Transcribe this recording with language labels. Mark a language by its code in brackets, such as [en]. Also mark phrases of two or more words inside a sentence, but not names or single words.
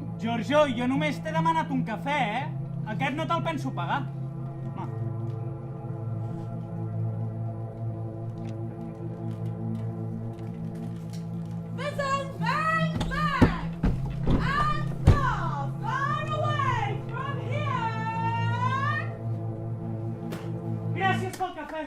[ca] Giorgio, jo només t'he demanat un cafè, eh? Aquest no te'l penso pagar. Home. [en] Listen, bang, bang! And so far away from here! [ca] Gràcies pel cafè.